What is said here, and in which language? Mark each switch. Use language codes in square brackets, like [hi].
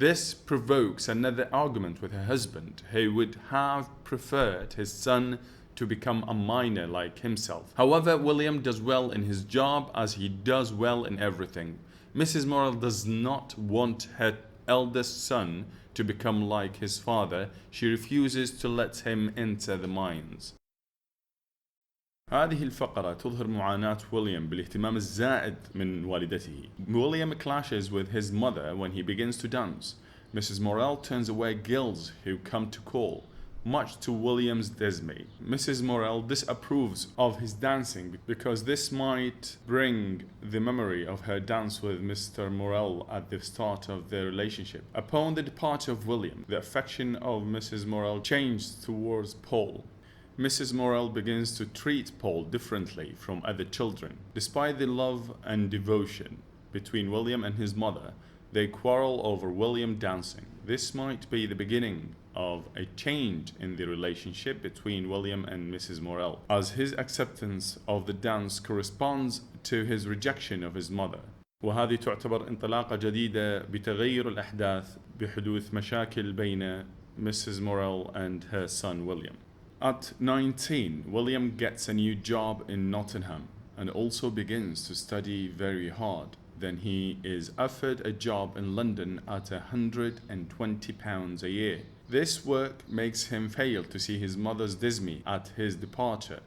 [en] This provokes another argument with her husband, who would have preferred his son to become a miner like himself. However, William does well in his job as he does well in everything. Mrs. Morel does not want her eldest son to become like his father. She refuses to let him enter the mines. [ar] هذه الفقرة تظهر معاناة ويليام بالاهتمام الزائد من والدته. [en] William clashes with his mother when he begins to dance. Mrs. Morel turns away girls who come to call, much to William's dismay. Mrs. Morel disapproves of his dancing because this might bring the memory of her dance with Mr. Morel at the start of their relationship. Upon the departure of William, the affection of Mrs. Morel changed towards Paul. Mrs. Morel begins to treat Paul differently from other children. Despite the love and devotion between William and his mother, they quarrel over William dancing. This might be the beginning of a change in the relationship between William and Mrs. Morel, as his acceptance of the dance corresponds to his rejection of his mother. [ar] وهذه تعتبر انطلاقة جديدة بتغير الأحداث بحدوث مشاكل بين Mrs. [en] Morel and her son William. At 19, William gets a new job in Nottingham and also begins to study very hard. Then he is offered a job in London at £120 a year. This work makes him fail to see his mother's dismay at his departure.